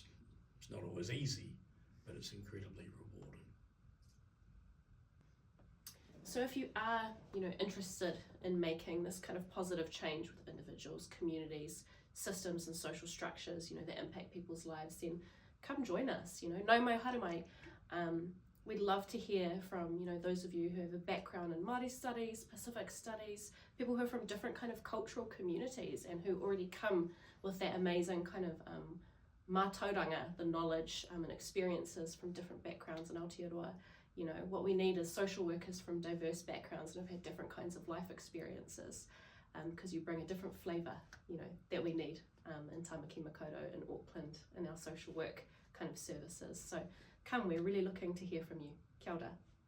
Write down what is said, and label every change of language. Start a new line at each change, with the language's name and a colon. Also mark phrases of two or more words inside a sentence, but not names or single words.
English: It's not always easy, but it's incredibly rewarding. So if you are, interested in making this kind of positive change with individuals, communities, systems and social structures, that impact people's lives, then come join us,
Māori: Nau mai haere mai.
English: We'd love to hear from, those of you who have a background in Māori studies, Pacific studies, people who are from different kind of cultural communities and who already come with that amazing kind of mātauranga, the knowledge and experiences from different backgrounds in Aotearoa. What we need is social workers from diverse backgrounds and have had different kinds of life experiences, because you bring a different flavour, that we need in Tamaki Makaurau in Auckland in our social work kind of services. So come, we're really looking to hear from you.
Māori: Kia ora.